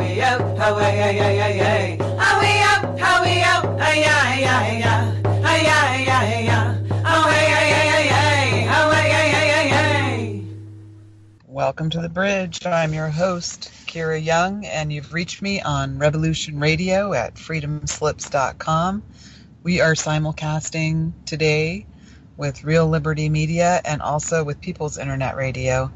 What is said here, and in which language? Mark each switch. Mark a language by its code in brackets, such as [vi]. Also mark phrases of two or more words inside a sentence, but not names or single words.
[en] up, how way, ay, ay, ay, ay. How way up, how way up, ay, ay, ay, ay. Ay, ay, ay, ay. How way, ay, ay, ay, ay. How way, ay, ay, ay, ay. Welcome to the bridge. I'm your host, Kira Young, and you've reached me on Revolution Radio at freedomslips.com. We are simulcasting today with Real Liberty Media and also with People's Internet Radio.